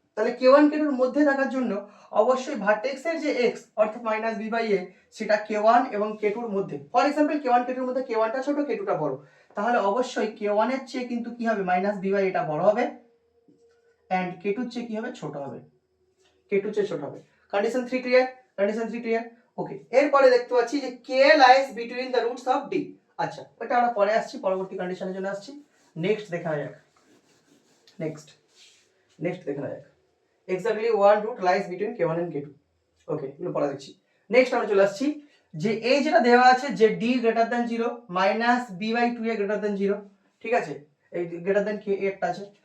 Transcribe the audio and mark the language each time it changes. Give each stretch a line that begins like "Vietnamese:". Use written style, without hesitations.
Bangla: তাহলে k1 k2 এর মধ্যে থাকার জন্য অবশ্যই ভার্টেক্সের যে x অর্থাৎ -b/a সেটা k1 এবং k2 এর মধ্যে।
English: for example
Bangla: k1 k2 এর মধ্যে k1 টা ছোট k2 টা বড়, তাহলে অবশ্যই k1 এর চেয়ে কিন্তু কি হবে -b/a এটা বড় হবে এন্ড k2 এর চেয়ে কি হবে ছোট হবে, k2 এর চেয়ে ছোট হবে। কন্ডিশন 3 ক্লিয়ার, ওকে। এরপরে দেখতে পাচ্ছি যে
English: k lies between the roots of d।
Bangla: আচ্ছা এটা আমরা পরে আসছি, পরবর্তী কন্ডিশনের জন্য আসছি। নেক্সট দেখা যাক, নেক্সট দেখা যাক
English: Exactly one root lies between k1 and k2।
Bangla: ওকে এগুলো পড়া দেখছি। নেক্সট আমরা চলে আসছি যে এই যেটা দেওয়া আছে যে d greater than 0 -b/2a greater than 0, ঠিক আছে, এই গ্রেটার দ্যান k একটা আছে।